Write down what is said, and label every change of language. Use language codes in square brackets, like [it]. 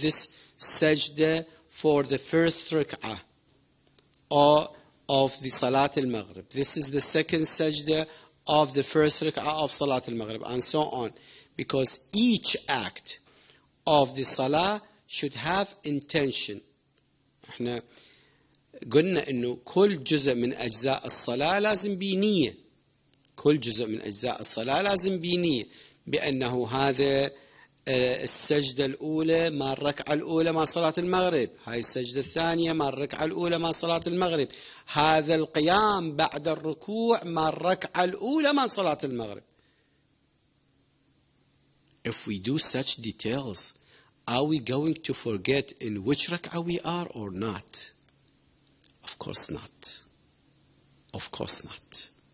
[en] This sajda for the first rak'ah or of the salat al-maghrib. This is the second sajda of the first rak'ah of salat al-maghrib, and so on. Because each act of the salah should have intention. [ar] احنا قلنا انه كل جزء من اجزاء الصلاة لازم بنية. كل جزء من اجزاء الصلاة لازم بنية، بانه هذا السجدة الأولى مع الركعة الأولى مع صلاة المغرب، هاي السجدة الثانية مع الركعة الأولى مع صلاة المغرب، هذا القيام بعد الركوع مع الركعة الأولى مع صلاة المغرب. [en] If we do such details, are we going to forget in which rak'ah we are or not? Of course not. Of course not.